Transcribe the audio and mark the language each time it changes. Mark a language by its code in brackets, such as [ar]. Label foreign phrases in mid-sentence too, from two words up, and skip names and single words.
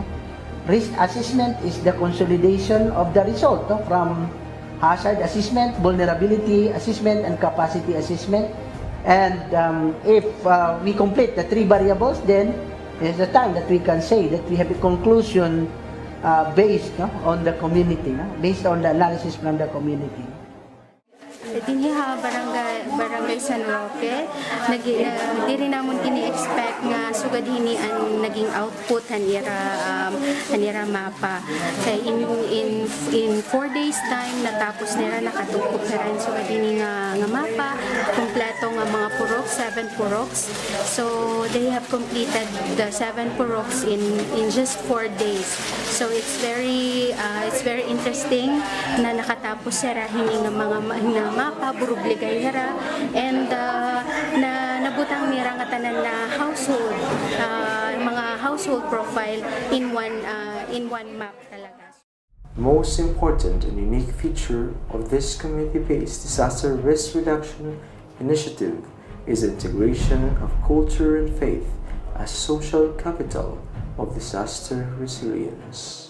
[en] Risk assessment is the consolidation of the result from hazard assessment, vulnerability assessment, and capacity assessment. And if we complete the 3 variables, then is the time that we can say that we have a conclusion based on the community, based on the analysis from the community. [war] Dinhi ha barangay San Roque di rin namon kini-expect nga sugad hini ang naging output hanira mapa kay [en] in 4 days time [war] natapos nila nakatupok na rin sugad hini nga mapa kompleto nga mga puroks, 7 puroks. [en] So they have completed the 7 puroks in just 4 days. So it's very interesting [war] na nakatapos sila hini nga mga mapa burubligay hara and na nabutang nira nga tanan na household mga [en] household profile in one map [war] talaga. [en] Most important and unique feature of this community-based disaster risk reduction initiative is the integration of culture and faith as social capital of disaster resilience.